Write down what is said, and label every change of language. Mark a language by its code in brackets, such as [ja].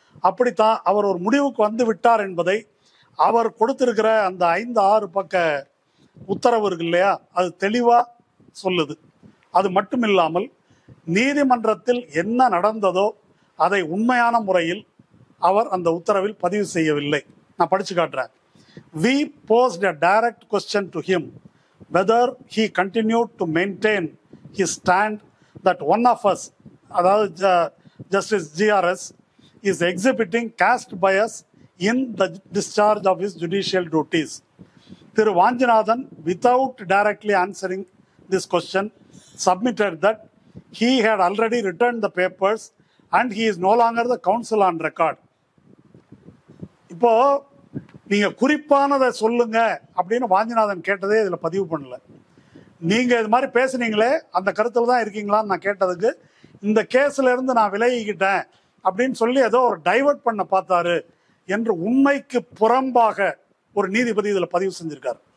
[ta] அப்படித்தான் அவர் ஒரு முடிவுக்கு வந்து விட்டார் என்பதை அவர் கொடுத்திருக்கிற அந்த 5-6 பக்க உத்தரவு இருக்கு இல்லையா, அது தெளிவா சொல்லுது. அது மட்டும் இல்லாமல் நீதிமன்றத்தில் என்ன நடந்ததோ அதை உண்மையான முறையில் அவர் அந்த உத்தரவில் பதிவு செய்யவில்லை. நான் படிச்சு காட்டுறேன். [en] We posed a direct question to him whether he continued to maintain his stand that one of us, [ta] அதாவது [en] Justice GRS, is exhibiting caste bias in the discharge of his judicial duties. Thiru Vanchinathan, without directly answering this question, submitted that he had already returned the papers and he is no longer the counsel on record. [ta] இப்போ நீங்க குறிப்பானதை சொல்லுங்க அப்படின்னு வாஞ்சிநாதன் கேட்டதே இதுல பதிவு பண்ணல. நீங்க இது மாதிரி பேசுனீங்களே, அந்த கருத்துல தான் இருக்கீங்களான்னு நான் கேட்டதுக்கு, இந்த கேஸ்ல இருந்து நான் விலகிக்கிட்டேன் அப்படின்னு சொல்லி ஏதோ ஒரு டைவர்ட் பண்ண பார்த்தாரு என்று உண்மைக்கு புறம்பாக ஒரு நீதிபதி இதுல பதிவு செஞ்சிருக்காரு.